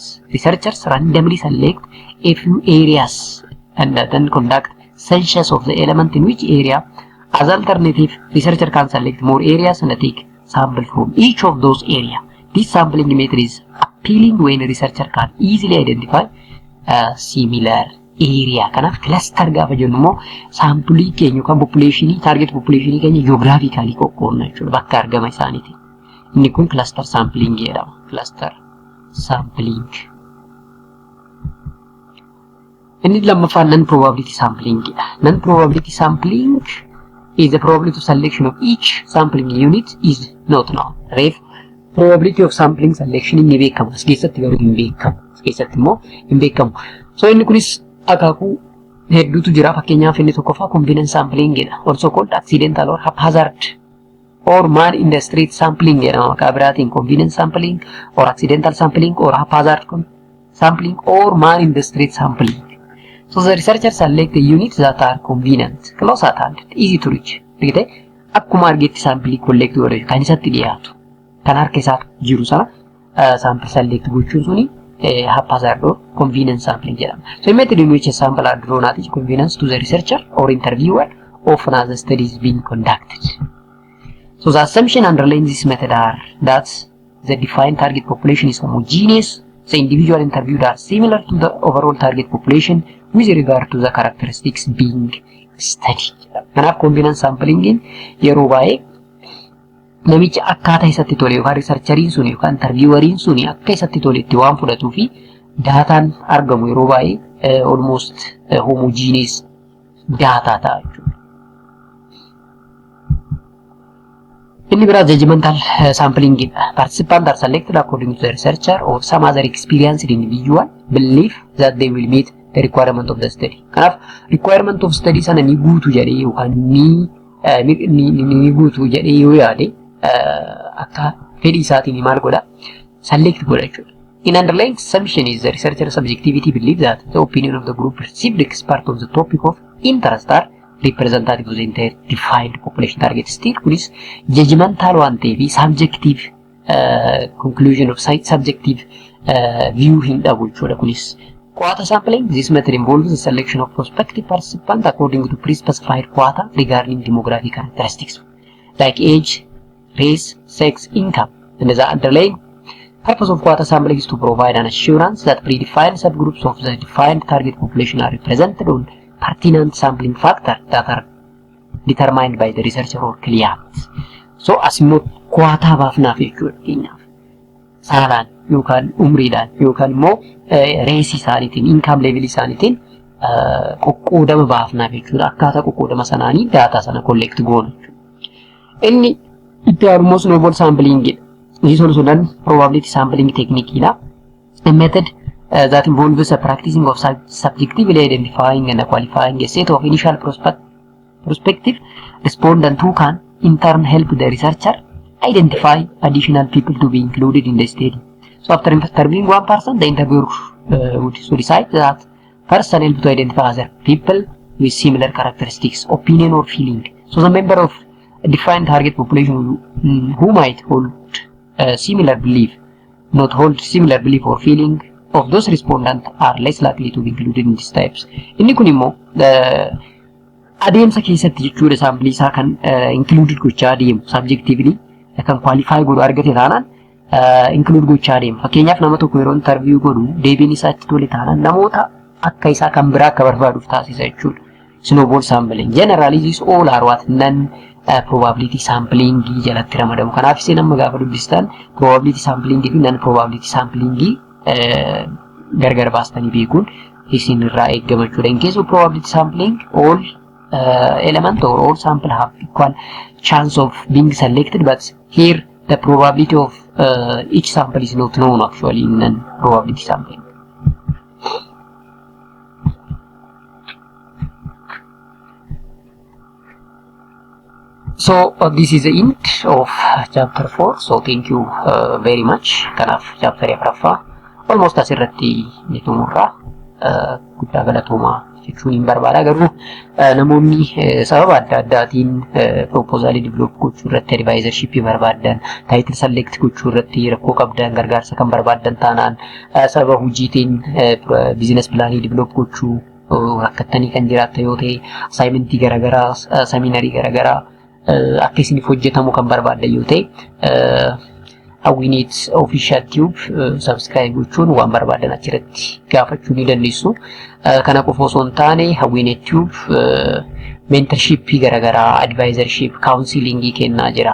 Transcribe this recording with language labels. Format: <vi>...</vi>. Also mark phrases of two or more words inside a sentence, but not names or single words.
<en>Researchers randomly select a few areas and then conduct census of the element in which area. As alternative, researcher can select more areas and take sample from each of those areas. This sampling method is appealing when a researcher can easily identify a similar area.</en> <om>Kanaaf cluster gaafa jennu immoo sampilii keenya yookaan</om> <en>population, target population</en> <om>keenya geographically qoqqoodna jechuudha, bakka argama isaaniiti. Inni kun</om> <en>cluster sampling</en> <om>jedhama.</om> <en>Cluster sampling.</en> <om>Inni lammaffaan</om> <en>non-probability sampling</en> <om>jedha.</om> <en>Non-probability sampling is the probability of selection of each sampling unit is not known.</en> <om>Ref</om> <en>probability of sampling selection</en> <om>inni beekamu, as keessatti garuu hin beekamu. As keessatti immoo hin beekamu. So inni kunis akaakuu hedduutu jira. Fakkeenyaaf inni tokkoffaa</om> <en>confidence sampling</en> <om>jedha,</om> <en>also called accidental or haphazard or man in the street sampling</en> <om>jedhama maqaa biraatiin</om> <en>convenience sampling or accidental sampling or haphazard sampling or man in the street sampling. So the researchers select the units that are convenient, close at hand, easy to reach.</en> <om>Begitu akkuma argetti</om> <en>sampling collect</en> <om>godhe kan isatti dhiyaatu kan harka isaa jiru sana</om> <en>sample select</en> <om>gochuun suni</om> <en>haphazard or convenience sampling</en> <om>jedhama.</om> <en>So the method in which a sample are drawn at is convenience to the researcher or interviewer often as the study is being conducted. So the assumption underlying this method are that the defined target population is homogeneous, the individual interviewed are similar to the overall target population with regard to the characteristics being studied.</en> <om>Kanaaf</om> <en>convenience sampling</en> <om>yeroo baay'ee namicha akkaataa isatti tole yookaan researcheriin sun yookaan intervieweriin sun akka isatti toletti waan fudhatuu fi daataan argamu yeroo baay'ee</om> <en>almost homogeneous data</en> <om>ta'a jechuudha. Inni biraa</om> <en>judgmental sampling participants are selected according to the researcher or some other experienced individual belief that they will meet the requirement of the study.</en> <om>Kanaaf</om> <en>requirement of study</en> <om>sana ni guutu jedhee yookaan ni guutu jedhee yoo yaade akka fedhii isaatiin maal godha select godha jechuudha.</om> <en>In underlying assumption is the researcher subjectivity belief that the opinion of the group perceived expert on the topic of interest are representative of the entire defined population target. Still, kunis judgmental one ta'eefi subjective conclusion of subjective view</en> <om>hin dhabu jechuudha.</om> <en>Kunis quota sampling, this method involves the selection of prospective participants according to pre-specified quota regarding demographic characteristics like age, race, sex, income. And the underlying purpose of quota sampling is to provide an assurance that predefined subgroups of the defined target population are represented on pertinent sampling factors that are determined by the researcher or client.</en> <om>So asimmoo quota baafnaaf jechuudha keenyaaf saalaan yookaan umriidhaan yookaan immoo race isaaniitiin</om> <en>income level</en> <om>isaaniitiin qoqqoodama baafnaaf jechuudha. Akkaataa qoqqoodama sanaanii data sana collect goona jechuudha. Inni itti aanumoo</om> <en>snowball sampling</en> <om>jedha.</om> <en>This also done probability sampling technique ila. A method that involves a practicing of subjectively identifying and qualifying a set of initial prospective respondents who can in turn help the researcher identify additional people to be included in the study. So after interviewing one person, the interviewer would decide that person helped to identify other people with similar characteristics, opinion or feeling. So the member of a defined target population who might hold similar belief, not hold similar belief or feeling of those respondents are less likely to be included in these types.</en> <om>Inni kun immoo adeemsa keessatti jechuudha sample isaa kan included gochaa deemu subjectively kan qualify godhu argate taanaan include gochaa deemu. Fakkeenyaaf nama tokko yeroo interview godhu deebiin isaa itti tole taanaan namoota akka isaa kan biraa akka barbaaduuf taasisa jechuudha.</om> <en>Snowball sampling generally these all are what non probability sampling</en> <om>jalatti ramadamu. Kanaaf isin amma gaafa dubbistan</om> <en>probability sampling</en> <om>fi</om> <en>non probability sampling</en> <om>gargar baastanii beekuun isin irraa eegama jechuudha.</om> <en>In case of probability sampling, all element or all sample have equal chance of being selected, but here the probability of each sample is not known actually in non-probability sampling. So this is the end of chapter 4. So thank you very much.</en> <om>Kanaaf</om> <en>chapter 4 almost</en> <om>asirratti nitumurra guddaa galatoomaa jechuun hin barbaada. Garuu namoonni sababa adda addaatiin proposal develop gochuu irratti advisorship barbaadan, title select gochuu irratti rakkoo qabdan, gargaarsa kan barbaadan taanaan sababa hojiitiin</om> <en>business plan</en> <om>develop gochuu rakkattanii kan jiraatta yoo ta'e assignment garagaraa, seminarii garagaraa akka isiniif hojjetamu kan barbaadan yoo ta'e Hawwinet official tube subscribe gochuun waan barbaadan achirratti gaafachuu ni dandeessu. Kana qofa osoo hin taane Hawwinet tube mentorship garagaraa, advisorship, counseling kennaa jira.</om>